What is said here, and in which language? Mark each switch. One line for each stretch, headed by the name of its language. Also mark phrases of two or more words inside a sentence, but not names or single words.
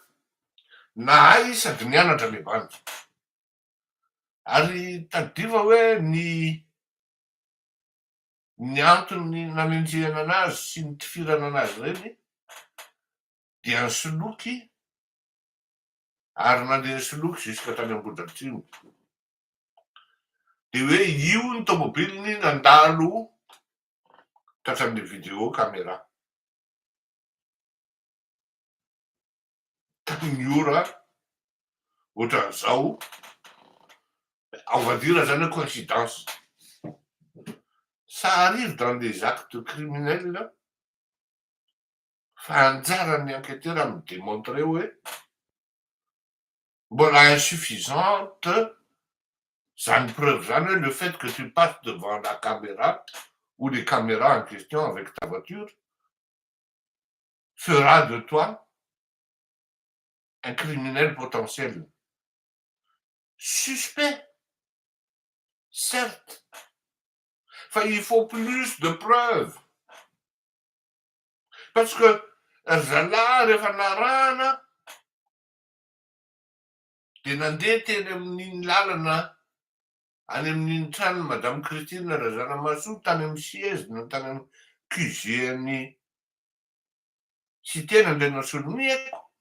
Malagasy: Nahay izy sady nianatra le bandy. Ary tadiva hoe ny antony nanenjehana anazy sy ny tifirana anazy reny dia ny soloky ary nandeha ny soloky juska tany Ambohidratrimo. De hoe io ny tomobiliny nandalo tratran'le
French: vidéo caméra.
Malagasy: Tamin'ny ora ohatran'izao,
French: on va dire
Malagasy: zany hoe
French: coïncidence. Ça arrive dans des actes criminels
Malagasy: fa anjaran'ny
French: enquêteur à me démontrer
Malagasy: hoe mbola insuffisante zany preuve zany hoe
French: le fait que tu passes devant la caméra ou les caméras en question avec ta voiture fera de toi un criminel potentiel. Suspect, certes. Enfin, il faut plus de preuves.
Malagasy: Parce que zalahy rehefa narana de nandeha teny amin'iny lalana any amin'iny trano madame Christine Razanamahasoa tany amin'ny siège na tany amin'ny QG-ny cité nandeha solomiako.